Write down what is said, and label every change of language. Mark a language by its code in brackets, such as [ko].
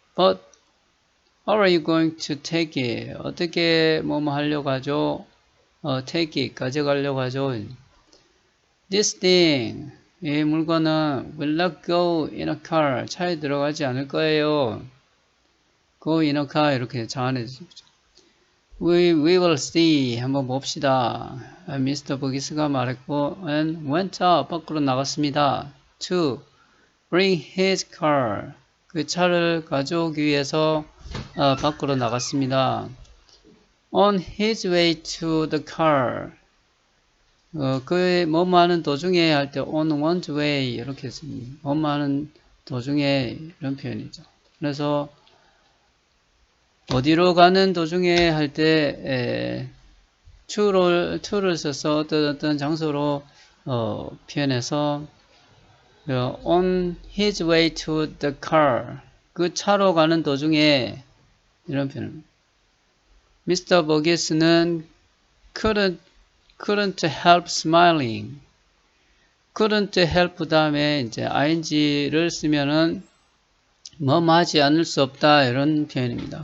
[en] But how are you going to take it? [ko] 어떻게 뭐뭐 하려고 하죠? [en] take it. [ko] 가져가려고 하죠. [en] This thing. [ko] 이 물건은 [en] will not go in a car. [ko] 차에 들어가지 않을 거예요. [en] go in a car. [ko] 이렇게 자안해 주죠. [en] We will see. [ko] 한번 봅시다. Mr. 버기스가 말했고, [en] and went out. [ko] 밖으로 나갔습니다. [en] To bring his car. [ko] 그 차를 가져오기 위해서 밖으로 나갔습니다. [en] On his way to the car. [ko] 그 뭐뭐 하는 도중에 할 때 [en] on one's way [ko] 이렇게 씁니다. 뭐뭐 하는 도중에 이런 표현이죠. 그래서 어디로 가는 도중에 할 때 to를 써서 어떤 장소로 표현해서 [en] on his way to the car [ko] 그 차로 가는 도중에 이런 표현. [en] Mr. 버기스는 couldn't help smiling. [ko] couldn't help 다음에 이제 ing를 쓰면은 뭐하지 않을 수 없다 이런 표현입니다.